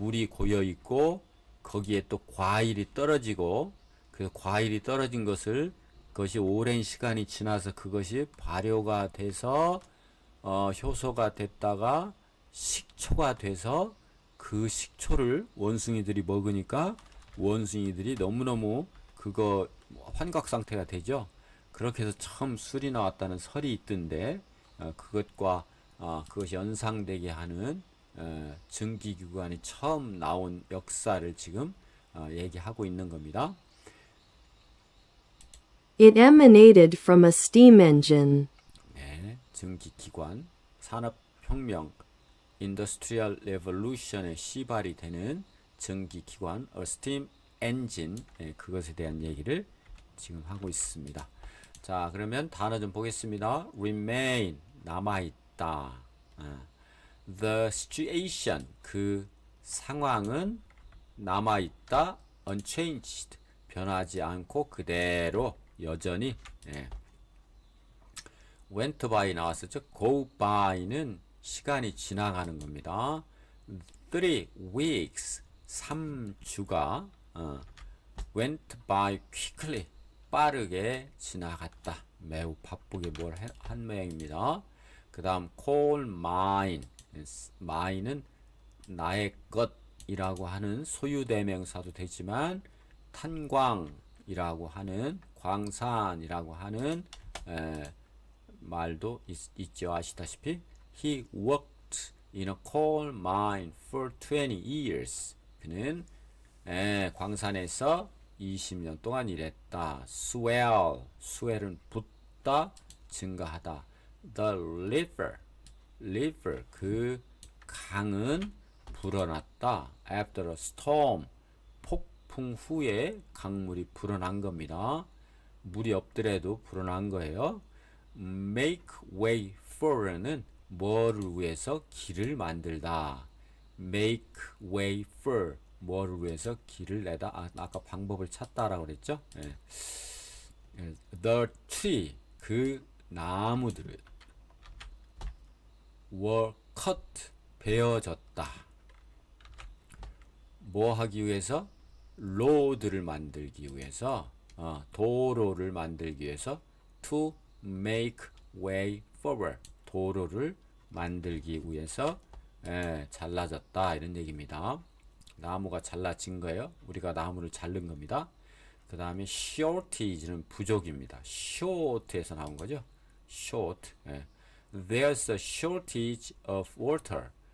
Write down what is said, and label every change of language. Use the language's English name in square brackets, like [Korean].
[Korean] 고여 있고 거기에 또 과일이 떨어지고 그 과일이 떨어진 그것이 오랜 시간이 지나서 그것이 발효가 돼서 효소가 됐다가 식초가 돼서 그 식초를 원숭이들이 먹으니까 원숭이들이 너무너무 그거 환각 상태가 되죠. 그렇게 해서 처음 술이 나왔다는 설이 있던데 그것과 그것이 연상되게 하는 증기기관이 처음 나온 역사를 지금 얘기하고 있는 겁니다. [English] It emanated from a steam engine. [Korean] 네, 증기기관, 산업혁명, Industrial Revolution의 시발이 되는 증기기관, a steam engine, 그것에 대한 얘기를 지금 하고 있습니다. 자, 그러면 단어 좀 보겠습니다. remain, 남아있다. [English] The situation, [Korean] 그 상황은 남아있다. unchanged, 변하지 않고 그대로 여전히. went by 나왔었죠. go by는 시간이 지나가는 겁니다. 3 weeks, 3주가 [English] went by quickly, [Korean] 빠르게 지나갔다. 매우 바쁘게 뭘 한 모양입니다. 그 다음 coal mine, mine은 나의 것이라고 하는 소유대명사도 되지만 탄광이라고 하는 광산이라고 하는 말도 있죠. 아시다시피 [English] He worked in a coal mine for 20 years. [Korean] 그는 광산에서 20년 동안 일했다. swell은 붓다, 증가하다. The river, 그 강은 불어났다. After a storm, 폭풍 후에 강물이 불어난 겁니다. 물이 없더라도 불어난 거예요. make way for는 뭐를 위해서 길을 만들다. make way for, 뭐를 위해서 길을 내다. 아까 방법을 찾다라고 그랬죠. The tree, 그 나무들을 [English] were cut, [Korean] 베어졌다. 뭐 하기 위해서? 로드를 만들기 위해서, 도로를 만들기 위해서 [English] to make way forward, [Korean] 도로를 만들기 위해서 잘라졌다 이런 얘기입니다. 나무가 잘라진 거예요. 우리가 나무를 자른 겁니다. 그 다음에 shortage는 부족입니다. short에서 나온 거죠. short. [English] There's a shortage of water.